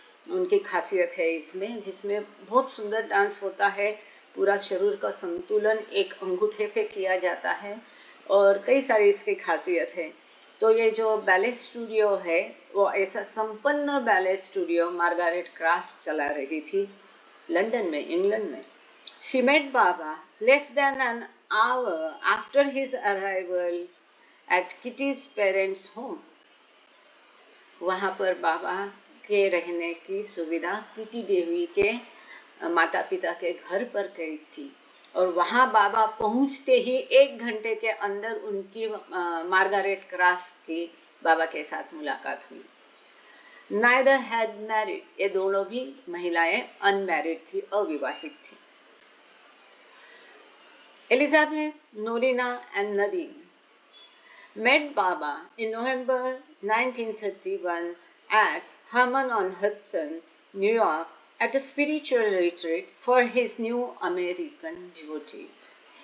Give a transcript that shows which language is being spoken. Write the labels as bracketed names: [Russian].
[Hindi] उनकी खासियत है इसमें, जिसमें बहुत सुंदर डांस होता है। पूरा शरीर का संतुलन एक अंगूठे पे किया जाता है और कई सारी इसकी खासियत है। तो ये जो बैले स्टूडियो है वो ऐसा संपन्न बैले स्टूडियो मार्गारेट क्रास चला रही थी लंदन में, इंग्लैंड में। [English] She met Baba less than an hour after his arrival at Kitty's parents' home. [Hindi] वहाँ पर बाबा के रहने की सुविधा किटी देवी के माता पिता के घर पर करी थी और वहाँ बाबा पहुँचते ही 1 घंटे के अंदर उनकी मार्गारेट क्रास की बाबा के साथ मुलाकात हुई। [English] Neither had married, [Hindi] ये दोनों भी महिलाएं अनमैरिड थी, अविवाहित थी। [English] Elizabeth, Norina and Nadine met Baba in November 1931 at Herman-on-Hudson, New York, at a spiritual retreat for his new American devotees.